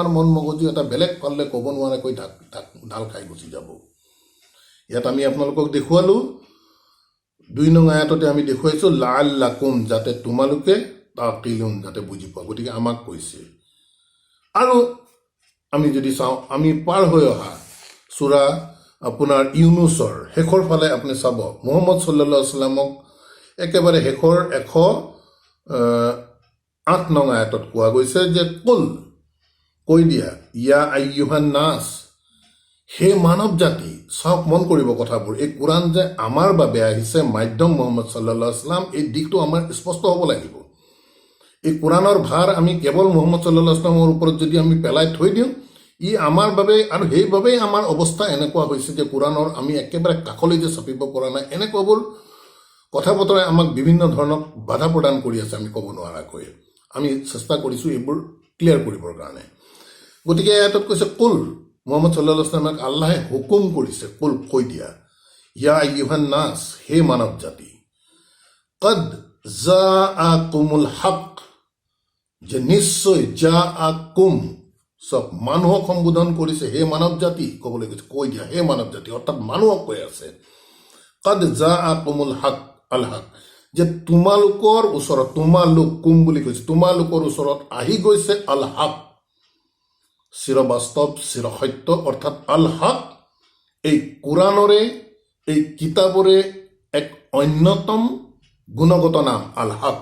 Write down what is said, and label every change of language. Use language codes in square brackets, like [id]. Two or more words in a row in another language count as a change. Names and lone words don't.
[as] মন মগজু এটা বেলেগ ফালে ক'ব নোৱাৰাকৈ ঢাল খাই গুচি যাব ইয়াত আমি আপোনালোকক দেখুৱালোঁ 2 নং আয়াততে আমি দেখুৱাইছোঁ লাআল্লাকুম যাতে তোমালোকে তাকিলুন যাতে বুজি পোৱা গতিকে আমাক কৈছে আৰু আমি যদি চাওঁ আমি পাৰ হৈ অহা সূৰা আপোনাৰ ইউনুছৰ শেষৰ ফালে আপুনি চাব মুহাম্মদ [ar] صلى الله عليه وسلم [as] একেবাৰে শেষৰ 108 নং আয়াতত কোৱা গৈছে যে কুল কৈ দিয়া [ar] يا أيها الناس [as] হে মানৱ জাতি, চাওক মন কৰিব কথাবোৰ, এই কোৰাণ যে আমাৰ বাবে আহিছে মাধ্যম মুহাম্মদ [ar] صلى الله عليه وسلم, [as] এই দিশটো আমাৰ স্পষ্ট হ'ব লাগিব। এই কোৰাণৰ ভাৰ আমি কেৱল মুহাম্মদ [ar] صلى الله عليه وسلم [as] ওপৰত যদি আমি পেলাই থৈ দিওঁ, ই আমাৰ বাবে, আৰু সেইবাবেই আমাৰ অৱস্থা এনেকুৱা হৈছে যে কোৰাণৰ আমি একেবাৰে কাষলৈ যে চাপিব পৰা নাই, এনেকুৱাবোৰ কথা বতৰাই আমাক বিভিন্ন ধৰণৰ বাধা প্ৰদান কৰি আছে আমি ক'ব নোৱাৰাকৈ। আমি চেষ্টা কৰিছোঁ এইবোৰ ক্লিয়াৰ কৰিবৰ কাৰণে। গতিকে ইয়াত কৈছে কুল, মুহাম্মদ [ar] صلى الله عليه وسلم [as] আল্লাহে হুকুম কৰিছে, কুল কৈ দিয়া, [ar] يا أيها الناس, [as] হে মানৱ জাতি, [ar] قد جاءكم الحق, [as] যে নিশ্চয় জাআকুম, চব মানুহক সম্বোধন কৰিছে, হে মানৱ জাতি ক'বলৈ কৈছে, কৈ দিয়া হে মানৱ জাতি, অৰ্থাৎ মানুহক কৈ আছে। [ar] قد جاءكم الحق, الحق, [as] যে তোমালোকৰ ওচৰত, তোমালোক কুম বুলি কৈছে, তোমালোকৰ ওচৰত আহি গৈছে [ar] الحق, [as] চিৰবাস্তৱ চিৰসত্য, অৰ্থাৎ [ar] الحق [as] এই কোৰাণৰে, এই কিতাপৰে এক অন্যতম গুণগত নাম [ar] الحق.